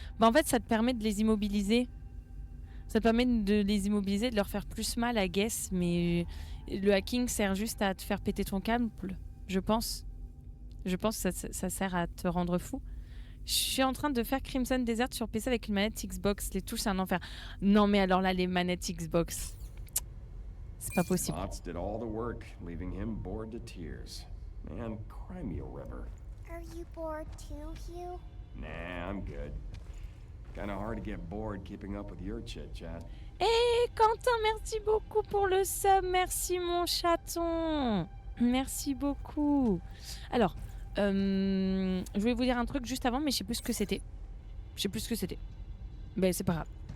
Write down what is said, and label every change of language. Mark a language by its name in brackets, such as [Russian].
[French] Bah en fait, ça te permet de les immobiliser. Ça te permet de les immobiliser, de leur faire plus mal, [English] I guess. [French] Mais le hacking sert juste à te faire péter ton câble, je pense. Je pense que ça sert à te rendre fou. Je suis en train de faire Crimson Desert sur PC avec une manette Xbox. Les touches, c'est un enfer. Non, mais alors là, les manettes Xbox... c'est pas possible. [English] Bots did all the work, leaving him bored to tears. Man, cry me a river. Are you bored too, Hugh? Nah, I'm good. Kinda hard to get bored keeping up with your chit-chat. [French] Hey Quentin, merci beaucoup pour le sub. Merci mon chaton. Merci beaucoup. Alors, je voulais vous dire un truc juste avant, mais je sais plus ce que c'était. Ben, c'est pas grave.